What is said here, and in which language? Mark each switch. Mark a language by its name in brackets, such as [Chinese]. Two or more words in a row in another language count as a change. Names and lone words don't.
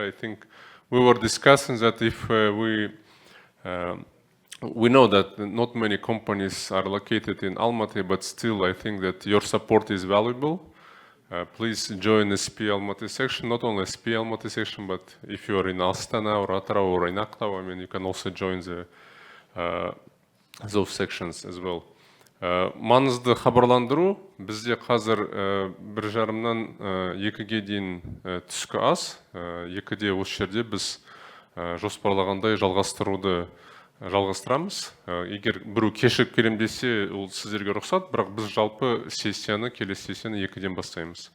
[English] I think we were discussing that if we know that not many companies are located in Almaty, but still I think that your support is valuable. Please join the SPE Almaty section, not only SPE Almaty section, but if you are in Astana or Atrau or in Aktau, I mean, you can also join the those sections as well. [Kazakh] Маңызды хабарландыру, бізде қазір 1:30-2-ге дейін түскі ас, 2-де осы жерде біз жоспарлағандай жалғастырамыз. Егер біреу кешігіп келем десе, ол сіздерге рұқсат, бірақ біз жалпы сессияны, келесі сессияны 2-ден бастаймыз.